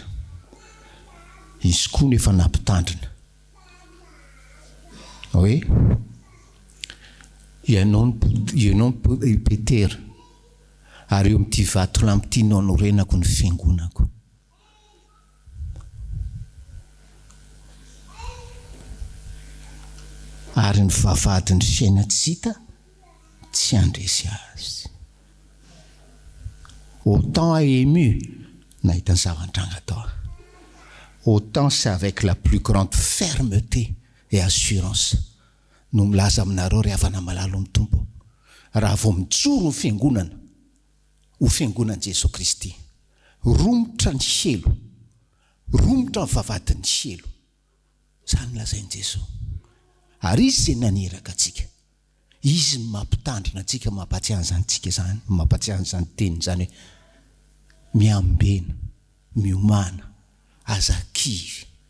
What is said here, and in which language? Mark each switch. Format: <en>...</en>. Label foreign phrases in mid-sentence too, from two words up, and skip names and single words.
<mg>Izy koa nefa nampitandrina hoe ianao Petera ary eo amin'ity vato lampitianao norenako ny fiangonako. Ary ny vavadiny fiaina tsy hita tsy andresy azy.</mg> <fr>Autant a ému,</fr> <mg>nahita ny zava-nitranga tao.</mg> <fr>Autant c'est avec la plus grande fermeté et assurance</fr> <mg>no milaza aminareo ry havana malalo amin'ny tompo. Raha vao mijoro ny fiangonana, ho fiangonan'i Jesosy Kristy, romotra ny helo, romotra ny vavadin'ny helo. Zany lazain'i Jesosy. Ary izy izay naneraka antsika. Izy no mampitandrina antsika, mampatsiahana zany tsika zany, mampatsiahana zany teny zany hoe miambena, miomana, azakivy.</mg>